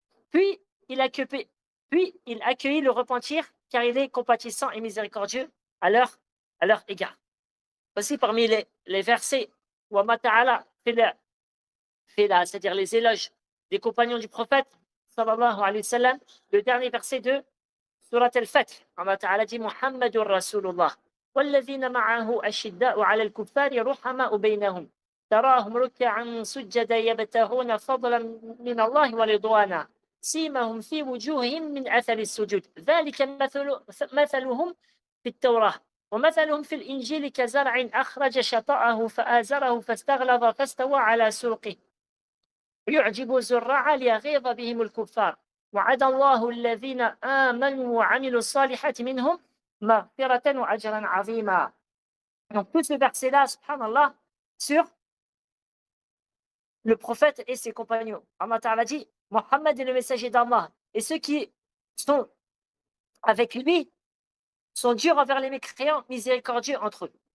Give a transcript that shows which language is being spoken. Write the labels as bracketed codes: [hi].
[fr] Puis il accueillit le repentir car il est compatissant et miséricordieux à leur égard. Aussi parmi les versets où Allah Ta'ala c'est-à-dire les éloges des compagnons du prophète, sallallahu alayhi wa sallam, le dernier verset de Surat al-Fath. Allah Ta'ala dit [ar] Muhammadur Rasulullah. والذين معه أشداء على الكفار رحماء بينهم تراهم ركعا سجدا يبتغون فضلا من الله ورضوانا سيمهم في وجوههم من أثر السجود ذلك مثلهم في التوراة ومثلهم في الإنجيل كزرع أخرج شطأه فآزره فاستغلظ فاستوى على سوقه يعجب الزراع ليغيظ بهم الكفار وعد الله الذين آمنوا وعملوا الصالحات منهم مغفرة وأجرا عظيما. [fr] Donc tout ce verset-là, subhanallah, sur le prophète et ses compagnons. Allah Ta'ala dit, Mohammed est le messager d'Allah et ceux qui sont avec lui sont durs envers les mécréants, miséricordieux entre eux.